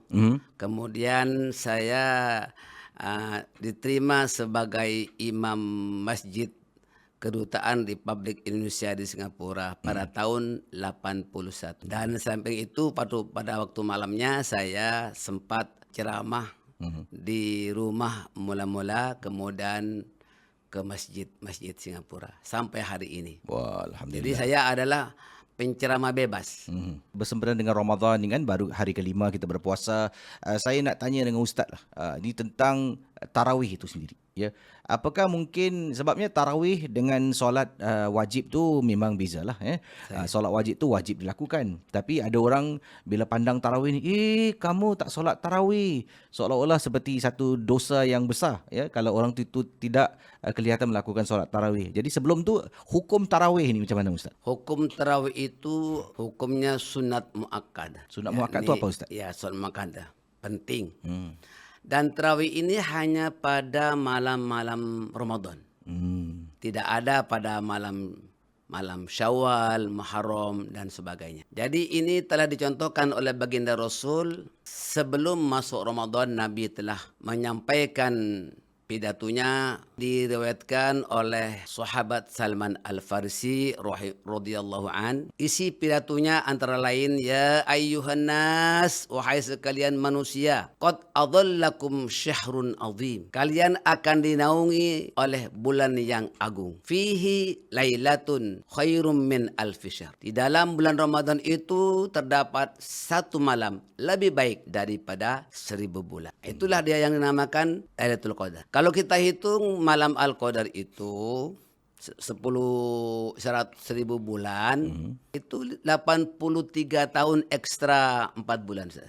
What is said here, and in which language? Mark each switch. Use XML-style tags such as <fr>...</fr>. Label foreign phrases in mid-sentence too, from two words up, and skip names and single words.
<ms>Kemudian saya diterima sebagai imam masjid Kedutaan Republik Indonesia di Singapura pada tahun 81. Dan samping itu pada waktu malamnya saya sempat ceramah di rumah mula-mula, kemudian ke masjid Singapura sampai hari ini. Wah, Jadi alhamdulillah. saya adalah penceramah bebas. Bersempena dengan Ramadan ni kan, baru hari kelima kita berpuasa. Saya nak tanya dengan Ustaz lah. Ini tentang tarawih itu sendiri. Ya, apakah mungkin sebabnya tarawih dengan solat wajib tu memang bezalah solat wajib tu wajib dilakukan. Tapi ada orang bila pandang tarawih ni, kamu tak solat tarawih. Seolah-olah seperti satu dosa yang besar kalau orang tu tidak kelihatan melakukan solat tarawih. Jadi sebelum tu hukum tarawih ni macam mana Ustaz? Hukum tarawih itu hukumnya sunat muakkad. Sunat muakkad tu apa Ustaz? Ya, sunat muakkad penting. Dan tarawih ini hanya pada malam-malam Ramadan. Tidak ada pada malam Syawal, Muharram dan sebagainya. Jadi ini telah dicontohkan oleh baginda Rasul sebelum masuk Ramadan. Nabi telah menyampaikan pidatonya, diriwayatkan oleh sahabat Salman Al-Farisi</ms> <ar>رضي الله عن.</ar> <ms>Isi pidatonya antara lain,</ms> <ar>يا أيها الناس,</ar> <ms>wahai sekalian manusia,</ms> <ar>قد أظلكم شهر عظيم.</ar> <ms>Kalian akan dinaungi oleh bulan yang agung.</ms> <ar>فيه ليلة خير من ألف شهر.</ar> <ms>Di dalam bulan Ramadan itu terdapat satu malam lebih baik daripada 1000 bulan. Itulah dia yang dinamakan Lailatul Qadar. Kalau kita hitung malam Al-Qadar itu 10 bulan, itu 83 tahun ekstra 4 bulan saja.</ms>